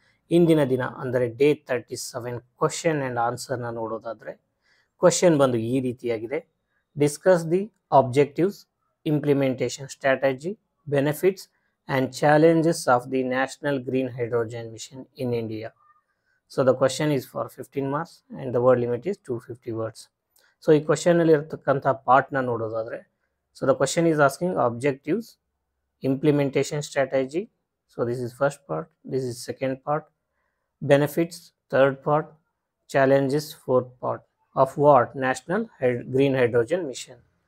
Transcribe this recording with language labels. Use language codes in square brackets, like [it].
[kn] ಇಂದಿನ ದಿನ ಅಂದರೆ ಡೇ 37 ಕ್ವಶನ್ ಆ್ಯಂಡ್ ಆನ್ಸರ್ನ ನೋಡೋದಾದರೆ ಕ್ವಶನ್ ಬಂದು ಈ ರೀತಿಯಾಗಿದೆ. [en] Discuss the objectives, implementation strategy, benefits and challenges of the national green hydrogen mission in India. So the question is for 15 marks and the word limit is 250 words. So [kn] ಈ question ಅಲ್ಲಿ ಇರತಕ್ಕಂಥ ಪಾರ್ಟ್ನ ನೋಡೋದಾದ್ರೆ, [en] So the question is asking objectives, implementation strategy, so this is first part, this is second part, benefits third part, challenges fourth part of what national green hydrogen mission.